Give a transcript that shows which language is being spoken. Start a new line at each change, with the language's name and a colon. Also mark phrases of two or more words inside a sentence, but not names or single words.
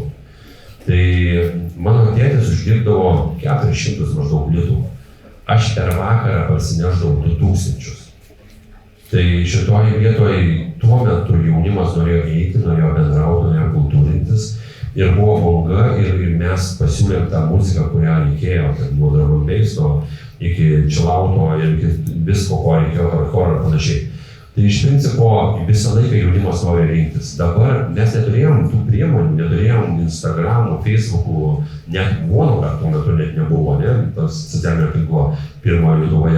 Lithuanian: Tai mano tėtis uždirbdavo 400 maždaug litų. Aš per vakarą parsineždavau 2000. Tai šitoje vietoje tuo metu jaunimas norėjo eiti, norėjo bendrauti, norėjo kultūrintis. Ir buvo banga ir mes pasiūlėm tą muziką, kurią reikėjo, nuo
English: drum and basso
Lithuanian: iki chillauto ir iki visko, ko reikėjo, hardcore ir panašiai. Tai iš principo visą laiką jaunimas nori rinktis. Dabar mes neturėjom tų priemonių, neturėjom Instagramų, Facebookų, net Vono tuo metu net nebuvo, tas socialinio tinklo pirmojo Lietuvoje.